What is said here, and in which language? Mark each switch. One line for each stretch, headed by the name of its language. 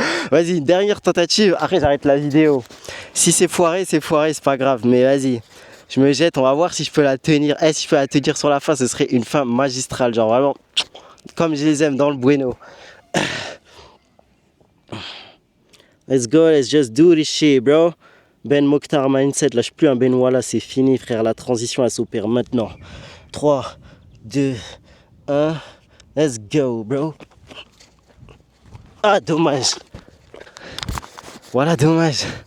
French: Vas-y, dernière tentative, après j'arrête la vidéo. Si c'est foiré, c'est pas grave, mais vas-y. Je me jette, on va voir si je peux la tenir. Si je peux la tenir sur la fin, ce serait une fin magistrale, genre vraiment comme je les aime dans le bueno.
English: Let's go, let's just do this shit, bro.
French: Ben Mokhtar mindset, lâche plus un Ben Wallace, c'est fini, frère. La transition, elle s'opère maintenant.
English: 3, 2, 1, let's go, bro.
French: Ah, dommage. Voilà, dommage.